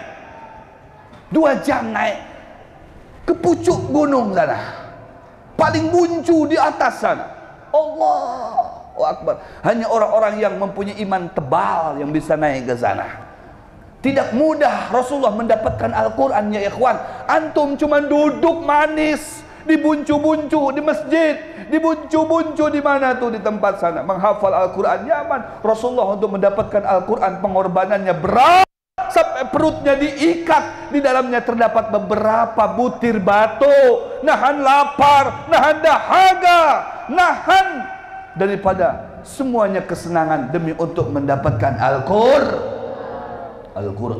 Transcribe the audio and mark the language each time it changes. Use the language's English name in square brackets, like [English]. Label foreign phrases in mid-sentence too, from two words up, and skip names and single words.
[Indonesian] 2 jam naik ke pucuk gunung sana, paling buncu di atas sana. Allahu Akbar. Hanya orang-orang yang mempunyai iman tebal yang bisa naik ke sana. Tidak mudah Rasulullah mendapatkan Al-Quran, [Arabic] ya ikhwan. [Indonesian] Antum cuma duduk manis di buncu-buncu di masjid, di buncu-buncu di mana tuh di tempat sana menghafal Al-Quran, nyaman. Rasulullah untuk mendapatkan Al-Quran pengorbanannya berat sampai perutnya diikat, di dalamnya terdapat beberapa butir batu, nahan lapar, nahan dahaga, nahan daripada semuanya kesenangan demi untuk mendapatkan Al-Quran.